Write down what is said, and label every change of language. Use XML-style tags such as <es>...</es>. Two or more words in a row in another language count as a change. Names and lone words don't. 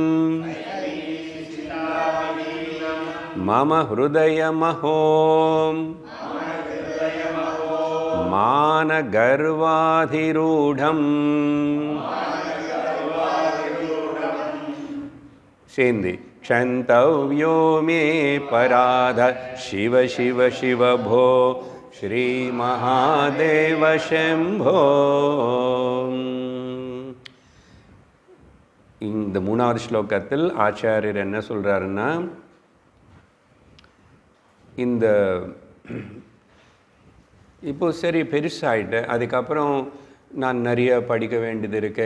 <sa>मम हृदयमहो मानगर्वाधिरूढम् सेंदी क्षन्तव्यो मे पराध शिव शिव शिव भो श्री महादेव शंभो.</sa> <ta>இந்த மூணாவது ஸ்லோகத்தில் ஆச்சாரியர் என்ன சொல்றாருன்னா, இந்த இப்போ சரி பெருசாகிட்டு அதுக்கப்புறம் நான் நிறைய படிக்க வேண்டியது இருக்கு.</ta>